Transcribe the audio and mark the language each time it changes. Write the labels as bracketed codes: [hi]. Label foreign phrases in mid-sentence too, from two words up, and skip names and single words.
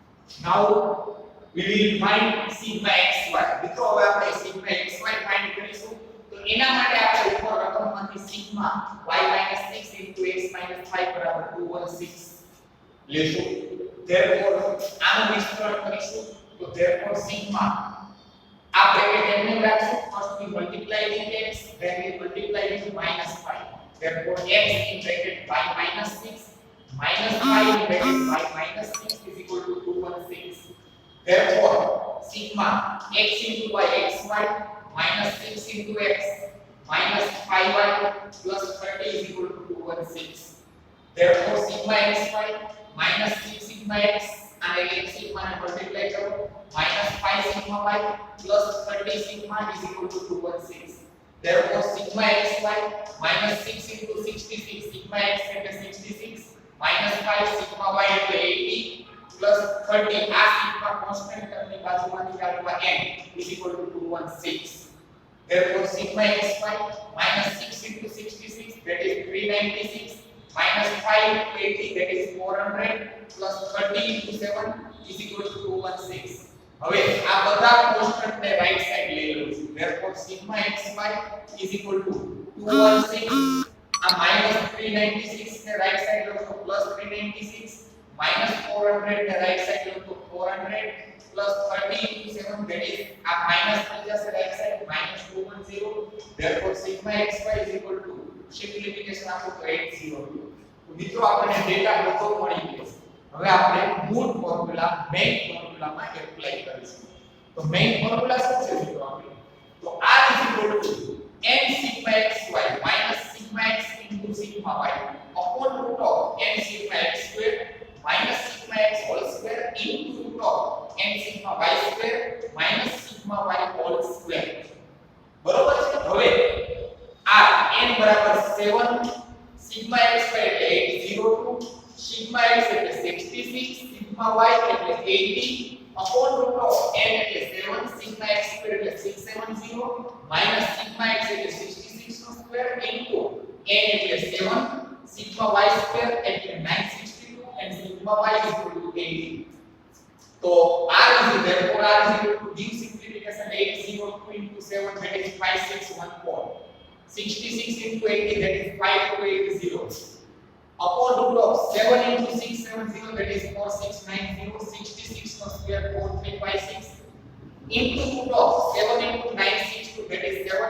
[en] Now we will find sigma xy. [gu] મિત્રો હવે આપણે [en] sigma xy [gu] ફાઇન્ડ કરીશું. તો એના માટે આપણે ઉપર રકમમાંથી [en] sigma y - 6 * x - 5 [gu] બરાબર 216 લેશું. therefore આનું વિસ્તરણ કરીશું. તો [en] therefore sigma [gu] આ બ્રેકેટ એમને રાખશું. [en] first we multiply with x, then we multiply with -5. therefore x in bracket y - 6 minus 5 in bracket y - 6 is equal to 216. therefore sigma x into y xy minus 6 into x minus 5y plus 30 is equal to 216. therefore sigma xy minus 6 sigma x and x sigma [gu] ને મલ્ટીપ્લાય કરો [en] minus 5 sigma y plus 30 sigma is equal to 216. therefore sigma xy minus 6 into 66 sigma x એટલે 66 minus 5 sigma y એટલે 80 plus 30 આ sigma [gu] કોન્સ્ટન્ટ ટર્મની બાજુમાંથી કાઢવા [en] n is equal to 216. therefore sigma xy minus 6 into 66 that is 396 minus 5 into 80 that is 400 plus 30 into 7 is equal to 216. [gu] હવે આ બધા કોન્સ્ટન્ટ ને [en] right side [gu] લઈ લઉં છું. [en] therefore sigma xy is equal to 216 આ minus 396 [gu] ને રાઈટ સાઈડ લઉં તો [en] plus 396 minus 400 [gu] ને રાઈટ સાઈડ લઉં તો [en] 400 plus 30 into 7 that is આ minus [gu] થઈ જશે રાઈટ સાઈડ [en] minus 210. therefore sigma xy is equal to [gu] સિમ્પ્લિફિકેશન આપો તો [en] 802. [gu] તો મિત્રો આપણે ડેટા બધો મળી ગયો. હવે આપણે મૂળ ફોર્મ્યુલા મેઈન ફોર્મ્યુલામાં એપ્લાય કરીશું. તો મેઈન ફોર્મ્યુલા શું છે મિત્રો આપણે? [en] તો r is equal to n sigma xy minus sigma x into sigma y upon root of n sigma x square minus sigma x whole square into root of n sigma y square minus sigma y whole square. [gu] બરોબર છે? હવે [en] r n બરાબર 7 sigma xy એટલે 802 sigma x એટલે 66 sigma y એટલે 80 upon root of n એટલે 7 sigma x square એટલે 670 minus sigma x એટલે 66 [gu] નો સ્ક્વેર [en] into n એટલે 7 sigma y square એટલે 962 and sigma y is equal to 80. તો r is therefore r is equal to give simplification 802 into 7 that is 5614 66 into 80 that is 5280 upon root of 7 into 670 that is 4690 66 no square 4356 into root of 7 into 962 that is